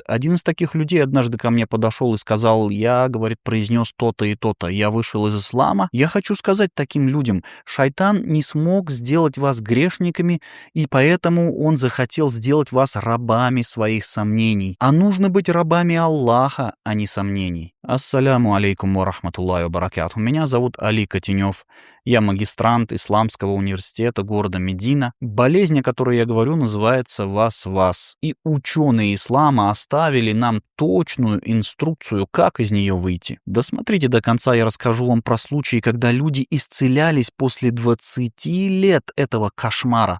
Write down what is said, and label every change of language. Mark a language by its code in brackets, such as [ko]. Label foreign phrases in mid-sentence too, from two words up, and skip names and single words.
[ru] Один из таких людей однажды ко мне подошел и сказал: я, говорит, произнес то-то и то-то, я вышел из ислама. Я хочу сказать таким людям: шайтан не смог сделать вас грешниками, и поэтому он захотел сделать вас рабами своих сомнений. А нужно быть рабами Аллаха, а не сомнений. [ar] السلام عليكم ورحمة الله وبركاته. [ru] Меня зовут Али Котенев. Я магистрант Исламского университета города Медина. Болезнь, о которой я говорю, называется вас-вас. И ученые ислама оставили нам точную инструкцию, как из нее выйти. Досмотрите до конца, я расскажу вам про случаи, когда люди исцелялись после 20 лет этого кошмара.